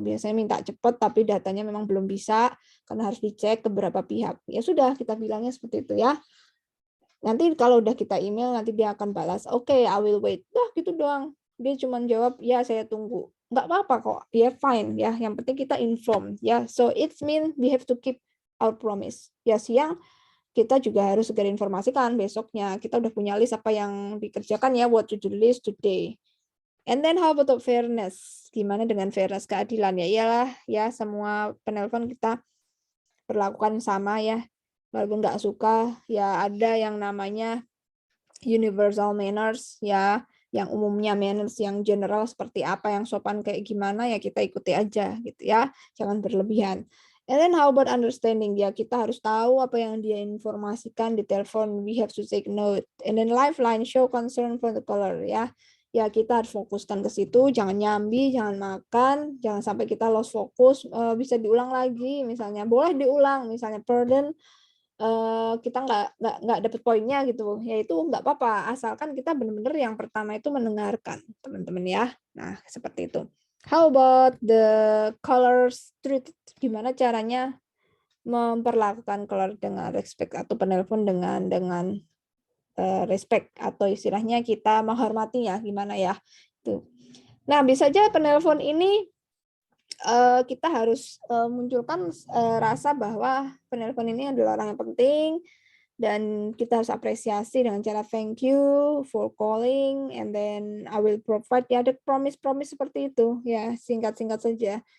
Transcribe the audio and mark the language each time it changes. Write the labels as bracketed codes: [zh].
[id] Biasanya minta cepat tapi datanya memang belum bisa karena harus dicek ke beberapa pihak. Ya sudah, kita bilangnya seperti itu ya. Nanti kalau udah kita email, nanti dia akan balas, [en] oke, I will wait. [id] Dah gitu doang. Dia cuma jawab, ya saya tunggu. Nggak apa-apa kok, ya fine ya. Yang penting kita inform ya. [en] So it means we have to keep our promise. [id] Ya siang kita juga harus segera informasikan besoknya. Kita udah punya list apa yang dikerjakan ya, [en] what to do list today. And then how about fairness? [id] Gimana dengan fairness, keadilan ya? Iyalah ya, semua penelpon kita perlakukan sama ya. Walaupun nggak suka, ya ada yang namanya universal manners ya, yang umumnya manners yang general seperti apa, yang sopan kayak gimana ya kita ikuti aja gitu ya. Jangan berlebihan. [en] And then how about understanding? [id] Ya kita harus tahu apa yang dia informasikan di telepon. [en] We have to take note. And then lifeline, show concern for the caller ya. [id] Ya kita harus fokuskan ke situ, jangan nyambi, jangan makan, jangan sampai kita lost focus. Bisa diulang lagi, misalnya boleh diulang, misalnya pardon, kita nggak dapet poinnya gitu, ya itu nggak apa-apa, asalkan kita benar-benar yang pertama itu mendengarkan teman-teman ya. Nah seperti itu. [en] How about the callers treated? [id] Gimana caranya memperlakukan caller dengan respect atau penelpon dengan respect atau istilahnya kita menghormati ya, gimana ya itu. Nah bisa aja penelpon ini kita harus munculkan rasa bahwa penelpon ini adalah orang yang penting dan kita harus apresiasi dengan cara [en] thank you for calling and then I will provide, [id] ya ada promise-promise seperti itu ya, singkat-singkat saja.